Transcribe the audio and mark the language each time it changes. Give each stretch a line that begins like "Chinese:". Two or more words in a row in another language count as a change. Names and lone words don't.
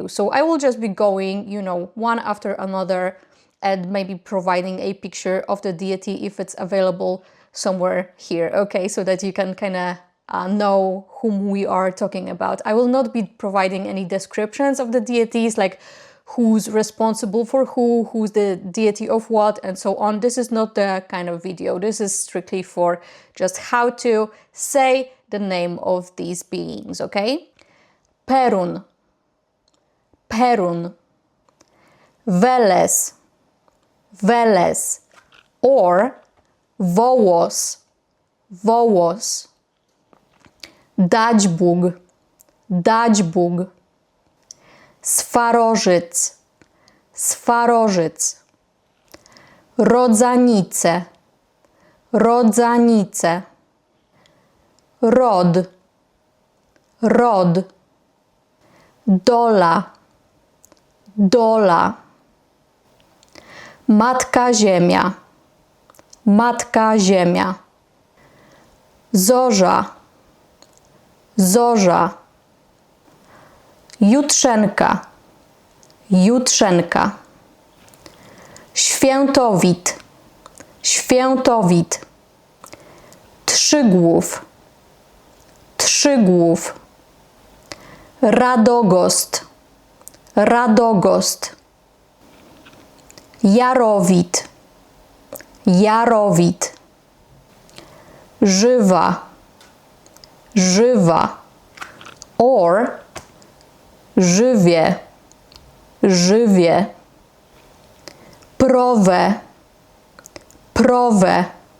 English: So I will just be going, one after another and maybe providing a picture of the deity if it's available somewhere here, okay, so that you can kind of know whom we are talking about. I will not be providing any descriptions of the deities, like who's responsible for who's the deity of what, and so on. This is not the kind of video. This is strictly for just how to say the name of these beings, okay? Perun, Perun, Veles, Veles, or Wołos, Wołos, Daćbóg, Daćbóg, Swarożyc, Swarożyc, Rodzanice, Rodzanice, Rod, Rod, Dola, Dola, Matka Ziemia, Matka Ziemia, Zorza, Zorza, Jutrzenka, Jutrzenka, Świętowit, Świętowit, Trzygłów, Trzygłów, Radogost, Radogost, Jarowit, Jarowit, żywa, żywa, or żywie, żywie, Prowe, Prowe,